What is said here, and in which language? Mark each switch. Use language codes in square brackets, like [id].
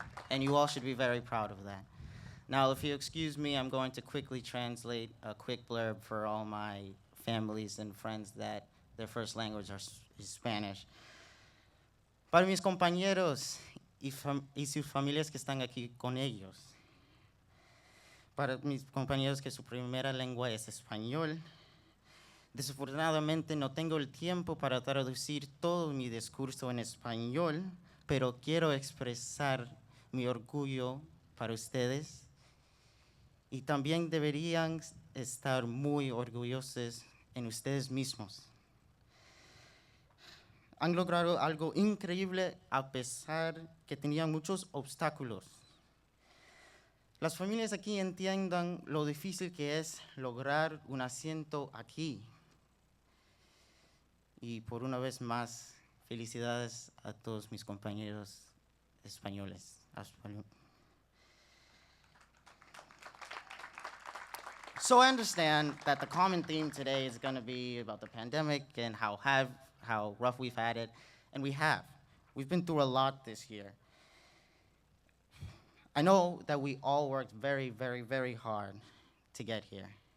[en] And you all should be very proud of that. Now, if you excuse me, I'm going to quickly translate a quick blurb for all my families and friends that their first language is Spanish. [es] Para mis compañeros y sus familias que están aquí con ellos. Para mis compañeros que su primera lengua es español. Desafortunadamente no tengo el tiempo para traducir todo mi discurso en español, pero quiero expresar mi orgullo para ustedes. Y también deberían estar muy orgullosos en ustedes mismos. Han logrado algo increíble a pesar que tenían muchos obstáculos. Las familias aquí entiendan lo difícil que es lograr un asiento aquí. Y por una vez más, felicidades a todos mis compañeros españoles. [en] So I understand that the common theme today is going to be about the pandemic and how rough we've had it, and we have. We've been through a lot this year. I know that we all worked very, very, very hard to get here.